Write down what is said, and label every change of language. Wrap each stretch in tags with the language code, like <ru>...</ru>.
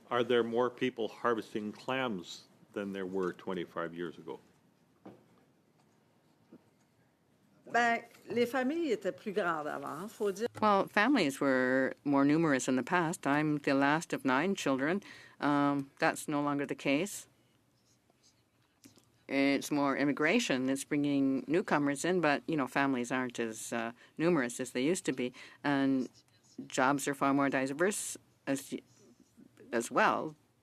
<en>Are there more people harvesting clams than there were 25 years ago?</en> <fr>Ben, les familles étaient plus grandes avant, faut dire.</fr> <en>Well, families were more numerous in the past. I'm the last of 9 children. That's no longer the case. It's more immigration. It's bringing newcomers in, but, you know, families aren't as numerous as they used to be. And jobs are far more diverse as well.</en>